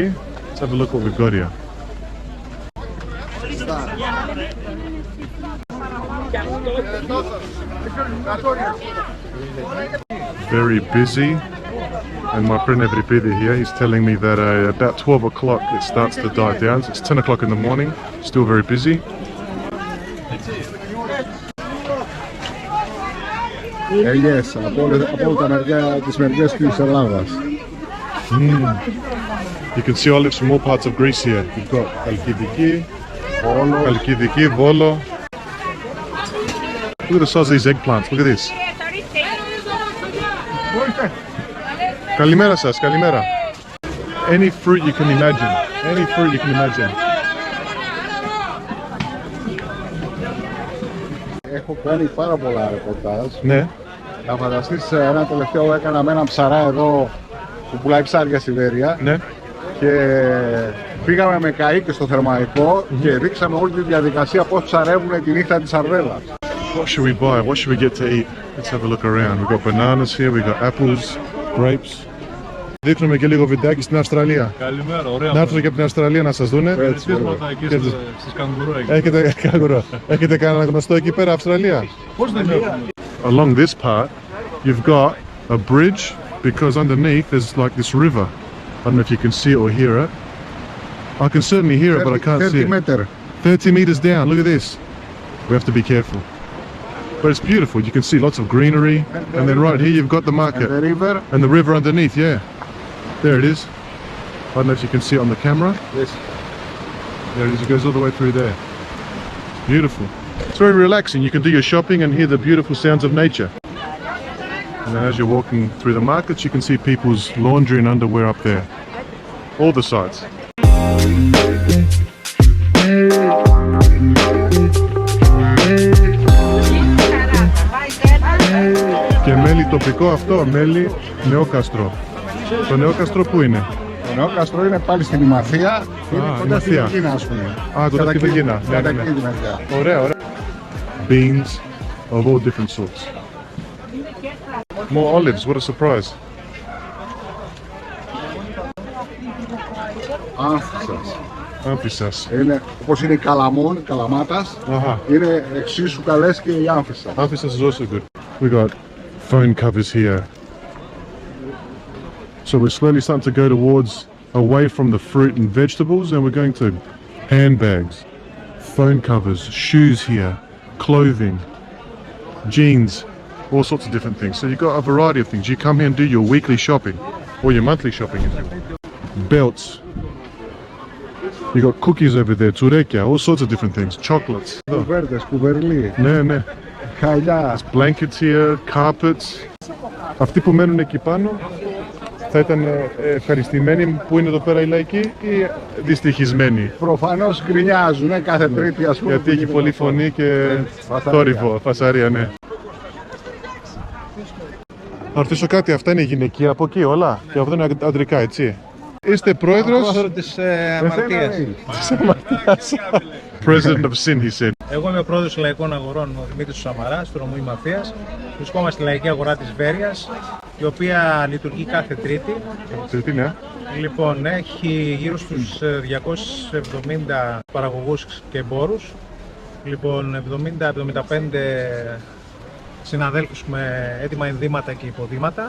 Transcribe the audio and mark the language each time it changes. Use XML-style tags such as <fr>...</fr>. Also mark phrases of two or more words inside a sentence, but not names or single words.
<en>Let's have a look what we've got here. Very busy, and my friend Euripides here, he's telling me that about 12 o'clock it starts to die down. So it's 10 o'clock in the morning, still very busy.</en> <el>Ελιές από τα μεριά της μεριές της Ελλάδας.</el> <en>You can see olives from all parts of Greece here. You've got Chalkidiki, Volo. Look at the size of these eggplants. Look at this.</en> <el>Καλημέρα σας, καλημέρα.</el> <en>Any fruit you can imagine. Any fruit you can imagine.</en> <el>Έχω κάνει πάρα πολλά ρεπορτάζ. Ναι. Να φανταστείς, ένα τελευταίο έκανα με έναν ψαρά εδώ που πουλάει ψάρια στη Βέρεια. Ναι. Και πήγαμε με καΐκι στο θερμαϊκό και δείξαμε όλη τη διαδικασία πώς ψαρεύουν τη νύχτα της Αρδέλας.</el> <en>What should we buy? What should we get to eat? Let's have a look around. We've got bananas here, we've got apples, grapes.</en> <el>Δείχνουμε και λίγο βιντεάκι στην Αυστραλία. Καλημέρα, ωραία. Να έρθουν και από την Αυστραλία να σας δούνε. Χαιρετίσματα εκεί στις καγκουρό. Έχετε καγκουρό. Έχετε κανένα γνωστό εκεί πέρα Αυστραλία? Πώς δεν έχουμε?</el> <en>Along this part, you've got a bridge because underneath there's like this river. I don't know if you can see it or hear it. I can certainly hear it, but I can't see it. 30 meters down, look at this. We have to be careful. But it's beautiful, you can see lots of greenery. And then right here you've got the market. And the river underneath, yeah. There it is. I don't know if you can see it on the camera. Yes. There it is, it goes all the way through there. It's beautiful. It's very relaxing, you can do your shopping and hear the beautiful sounds of nature. And then as you're walking through the markets, you can see people's laundry and underwear up there. All the sites.</en> <el>Και μέλι τοπικό αυτό, μέλι νεόκαστρο. Το νεόκαστρο πού είναι? Το νεόκαστρο είναι πάλι στην Ημαθία. Είναι κοντά στην Κίνα, ας πούμε. Α, κοντά στην Κίνα. Ωραία, ωραία.</el> <en>Beans of all different sorts. More olives, what a surprise.</en> <el>Άμφισσας. Είναι όπως είναι η καλαμόν, καλαμάτας. Είναι εξίσου καλές και η άμφισσα.</el> <en>Άμφισσας is also good. We got phone covers here. So we're slowly starting to go towards away from the fruit and vegetables, and we're going to handbags, phone covers, shoes here, clothing, jeans, all sorts of different things. So you've got a variety of things. You come here and do your weekly shopping, or your monthly shopping if you want. Belts. You got cookies over there, tsurekia, all sorts of different things. Chocolates.</en> <el>Κουβέρτες, κουβερλί. Ναι, ναι. Χαλιά.</el> <en>Blankets here, carpets.</en> <el>Αυτοί που μένουν εκεί πάνω θα ήταν ευχαριστημένοι που είναι εδώ πέρα οι λαϊκοί ή δυστυχισμένοι? Προφανώς γκρινιάζουν κάθε Τρίτη, ας πούμε. Γιατί έχει πολύ φωνή και θόρυβο, φασαρία, ναι. Να ρωτήσω κάτι, αυτά είναι γυναικεία από εκεί όλα? Και αυτό είναι αντρικά, έτσι? Είστε πρόεδρος της αμαρτίας. Της αμαρτίας.</el> <en>President of Sin, he said.</en> <el>Εγώ είμαι ο πρόεδρος των Λαϊκών Αγορών, ο Δημήτρης Σαμαράς, του νομού Μαθίας. Βρισκόμαστε στη Λαϊκή Αγορά της Βέρειας, η οποία λειτουργεί κάθε Τρίτη. Τρίτη, ναι. Λοιπόν, έχει γύρω στους 270 παραγωγούς και εμπόρους. Λοιπόν, 70-75 συναδέλφους με έτοιμα ενδύματα και υποδήματα.</el>